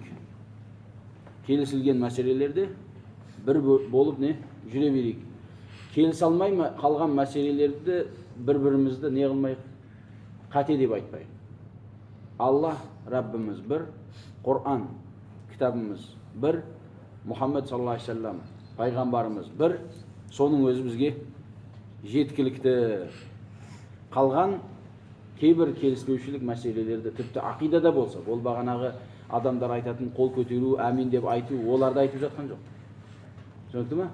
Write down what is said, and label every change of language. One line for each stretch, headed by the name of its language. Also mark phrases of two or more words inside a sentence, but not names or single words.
Kazakh: Келісілген мәселелерде бір болып жүре берейік. Келісе алмай қалған мәселелерді бір-бірімізді не қылмайық, қате деп айтпайық. Аллах Раббымыз бір, Құран кітабымыз бір, Мұхаммед
Arabic: صلى الله عليه وسلم
Kazakh: пайғамбарымыз бір, соның өзі бізге жеткілікті. Қалған кейбір келіспеушілік мәселелерді тіпті ақидада болса, ол бағанағы адамдар айтатын қол көтеру, әмин деп айту, оларды айтып жатқан жоқ. Түсінікті ме?